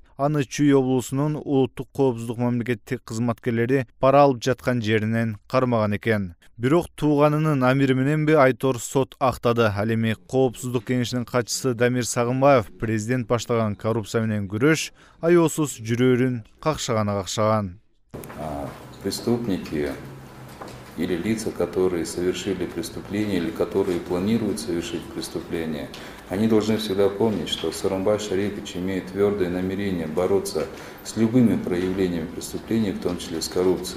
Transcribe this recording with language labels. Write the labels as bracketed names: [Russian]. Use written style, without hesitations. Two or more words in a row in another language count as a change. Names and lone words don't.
[Kyrgyz] Аны Чүй облусунун улуттук коопсуздук мамлекеттик кызматкерлери пара алып жаткан жеринен кармаган экен. Бирок тууганынын амири мененби Айтор сот актады. Ал эми Коопсуздук кеңешинин катчысы Дамир Сагынбаев президент баштаган коррупция менен күрөш аеосуз жүрөрүн какшаган. [Russian] Преступники или лица, которые совершили преступление или которые планируют совершить преступление, они должны всегда помнить, что Сооронбай Шарипович имеет твердое намерение бороться с любыми проявлениями преступления, в том числе с коррупцией.